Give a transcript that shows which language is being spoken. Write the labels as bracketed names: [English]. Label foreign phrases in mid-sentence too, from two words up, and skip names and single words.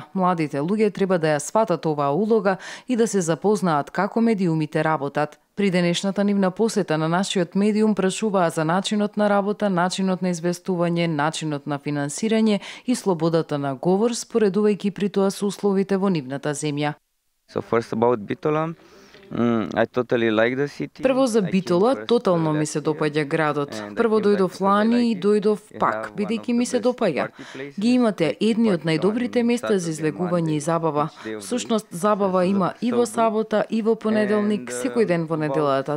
[Macedonian] Младите луѓе треба да ја сватат оваа улога и да се запознаат како медиумите работат. При денешната нивна посета на нашиот медиум прашуваа за начинот на работа, начинот на известување, начинот на финансирање и слободата на говор, споредувајќи при тоа со условите во нивната земја. [English] So first about Bitola, I totally like the city. [Macedonian] Прво за Битола, тотално ми се допаѓа градот. Прво дојдов лани и дојдов пак, бидејќи ми се допаѓа. Ги имате едни од најдобрите места за излегување и забава. Всушност, забава има и во сабота, и во понеделник, секој ден во неделата.